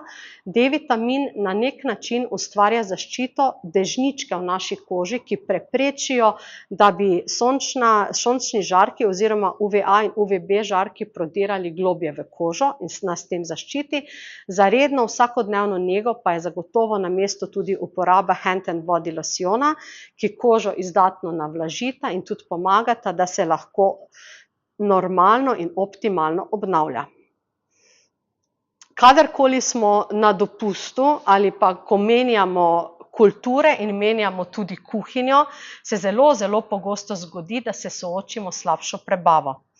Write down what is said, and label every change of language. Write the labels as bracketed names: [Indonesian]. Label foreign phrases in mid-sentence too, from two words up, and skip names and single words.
[Slovenian] D-vitamin na nek način ustvarja zaščito dežničke v naši koži, ki preprečijo, da bi sončni žarki oziroma UVA in UVB žarki prodirali globje v kožo in nas s tem zaščiti. Za redno vsakodnevno nego pa je zagotovo na mestu tudi uporaba [English] hand and body [Slovenian] losjona, ki kožo izdatno navlažita in tudi pomagata, da se lahko normalno in optimalno obnavlja. Kadarkoli smo na dopustu ali pa ko menjamo kulture in menjamo tudi kuhinjo, se zelo, zelo pogosto zgodi, da se soočimo s slabšo prebavo.